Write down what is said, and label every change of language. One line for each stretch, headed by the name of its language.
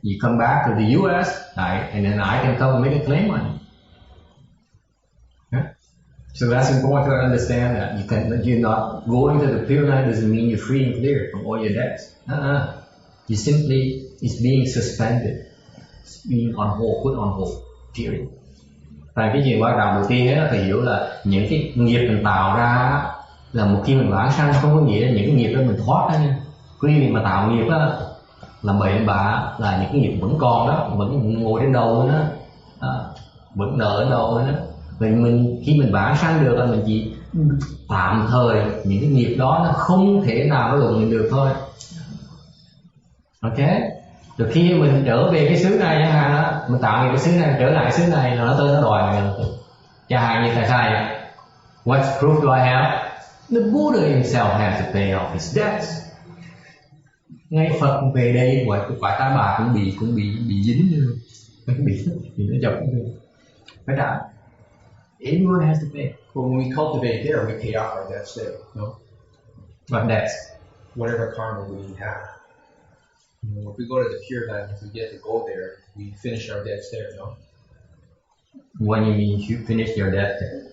English: You come back to the US, right, and then I can come and make a claim on you. Okay? So that's important to understand that you're not going to the Pure Land doesn't mean you're free and clear from all your debts. You simply, it's being suspended. It's being on hold, put on hold, period.
Vietnamese: Và cái gì quan trọng đầu tiên là phải hiểu là những cái nghiệp mình tạo ra là một khi mình vãng sanh không có nghĩa là những cái nghiệp đó mình thoát ra nha. Khi mình mà tạo nghiệp á, làm bậy bạ là những cái nghiệp vẫn còn đó, vẫn ngồi trên đầu đó, vẫn nợ trên đầu đó. Vậy khi mình vãng sanh được là mình chỉ tạm thời những cái nghiệp đó nó không thể nào nó lùng mình được thôi. Ok? Rồi khi mình trở về cái xứ này chẳng hạn á, mình tạo nghiệp cái xứ này trở lại xứ này là nó tới nó đòi mình. Chẳng hạn như thầy thầy,
English: what proof do I have? The Buddha himself has to pay off his debts.
Vietnamese: Ngay Phật về đây quả ta bà cũng bị dính như bị nó chọc như phải trả.
English: Everyone has to pay. Well, when we cultivate there, we pay off our debts there. No. What debts? Whatever karma we have. If we go to the Pure Land, if we get to go there, we finish our debts there, no? What do you mean you finish your debt there?